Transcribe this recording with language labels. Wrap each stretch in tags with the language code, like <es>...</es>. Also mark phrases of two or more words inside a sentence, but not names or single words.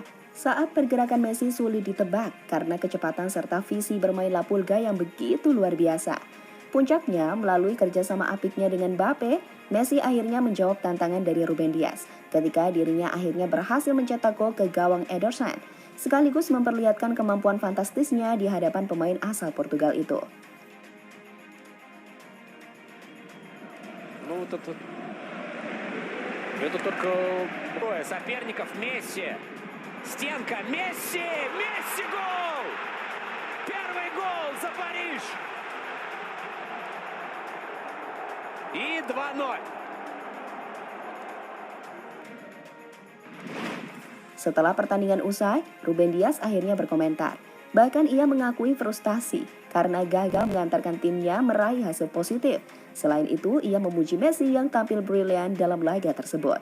<id>Saat pergerakan Messi sulit ditebak karena kecepatan serta visi bermain La Pulga yang begitu luar biasa. Puncaknya, melalui kerjasama apiknya dengan Mbappe, Messi akhirnya menjawab tantangan dari Ruben Dias ketika dirinya akhirnya berhasil mencetak gol ke gawang Ederson, sekaligus memperlihatkan kemampuan fantastisnya di hadapan pemain asal Portugal itu.</id> <ru>Ну, это только трое соперников. Месси. Стенка. Месси! Месси гол! Первый гол за Париж! И 2-0.</ru> <id>Setelah pertandingan usai, Ruben Dias akhirnya berkomentar. Bahkan ia mengakui frustasi karena gagal mengantarkan timnya meraih hasil positif. Selain itu, ia memuji Messi yang tampil brilian dalam laga tersebut.</id>